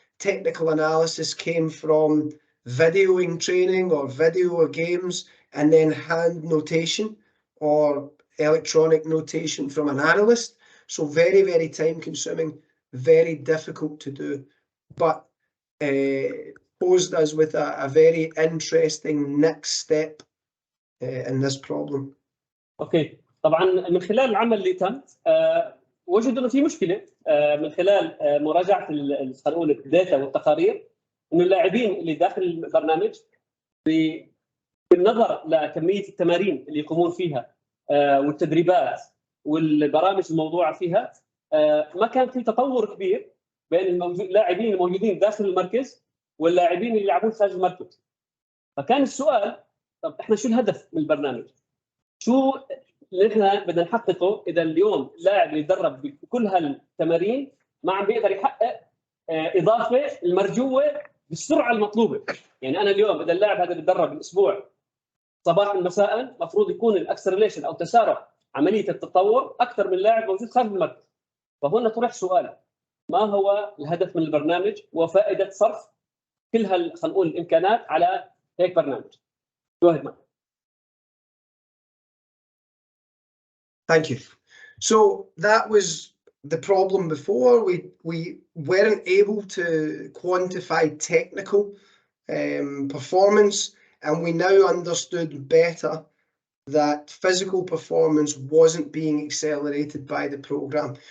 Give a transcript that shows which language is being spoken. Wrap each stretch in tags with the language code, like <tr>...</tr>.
<en>Technical analysis came from videoing training or video of games, and then hand notation or electronic notation from an analyst. So very, very time consuming, very difficult to do, but posed us with a very interesting next step in this problem.</en> <ar>اوكي، طبعا من خلال العمل اللي تم وجدوا انه في مشكله من خلال مراجعه خلينا نقول الداتا والتقارير، انه اللاعبين اللي داخل البرنامج بالنظر لكميه التمارين اللي يقومون فيها والتدريبات والبرامج الموضوعه فيها، ما كان في تطور كبير بين اللاعبين الموجودين داخل المركز واللاعبين اللي يلعبون خارج المركز. فكان السؤال، طب احنا شو الهدف من البرنامج؟ شو اللي احنا بدنا نحققه اذا اليوم لاعب يتدرب بكل هالتمارين ما عم بيقدر يحقق اضافه المرجوه بالسرعه المطلوبه؟ يعني انا اليوم اذا اللاعب هذا بيتدرب بالاسبوع صباحا مساء، المفروض يكون الاكسلريشن او تسارع عمليه التطور اكثر من لاعب موجود خارج المركز. فهنا طرح سؤال، ما هو الهدف من البرنامج وفائده صرف كل خلينا نقول الامكانات على هيك برنامج؟</ar> <en>Go ahead, Mark. Thank you. So that was the problem before. We weren't able to quantify technical performance, and we now understood better that physical performance wasn't being accelerated by the program.</en>